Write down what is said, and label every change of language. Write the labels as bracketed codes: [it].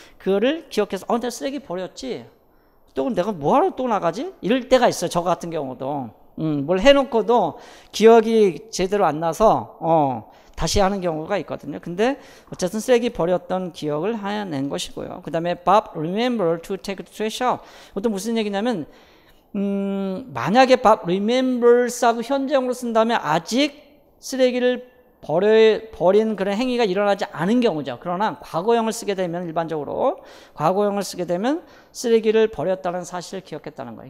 [ko] 그거를 기억해서 내가 쓰레기 버렸지. 또 내가 뭐하러 또 나가지? 이럴 때가 있어요. 저 같은 경우도 뭘 해놓고도 기억이 제대로 안 나서 다시 하는 경우가 있거든요. 근데 어쨌든 쓰레기 버렸던 기억을 하낸 것이고요. 그 다음에 [en] Bob remember to take the trash out. [ko] 이것도 무슨 얘기냐면 만약에 Bob remembers하고 현재형으로 쓴다면 아직 쓰레기를 버린 그런 행위가 일어나지 않은 경우죠. 그러나 과거형을 쓰게 되면 일반적으로 과거형을 쓰게 되면 쓰레기를 버렸다는 사실을 기억했다는 거예요.